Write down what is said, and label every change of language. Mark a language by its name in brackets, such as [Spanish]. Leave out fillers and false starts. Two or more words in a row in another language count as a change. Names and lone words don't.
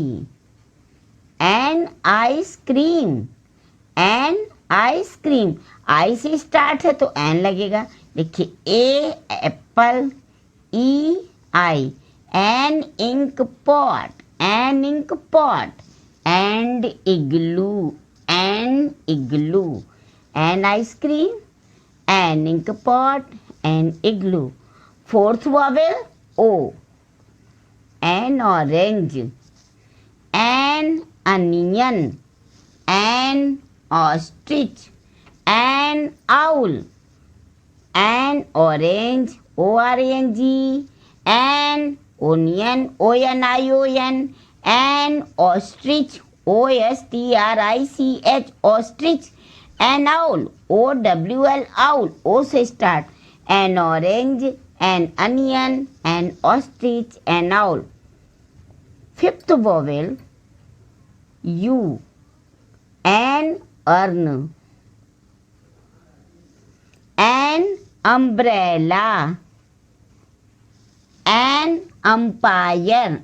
[English] an ice cream, an ice cream, [Hindi] आई से स्टार्ट है तो एन लगेगा। [English] देखिए a apple, E I, an ink pot, an ink pot, and igloo, an igloo, an ice cream, an ink pot, an igloo. fourth vowel O, an orange, an onion, an ostrich, an owl, an orange, O R N G, an onion, O N I O N, an ostrich, O S T R I C H, ostrich, an owl, O W L owl, [Hindi] ओ से स्टार्ट, [English] an orange, an onion, an ostrich, an owl. fifth vowel U, an urn, an umbrella, an umpire.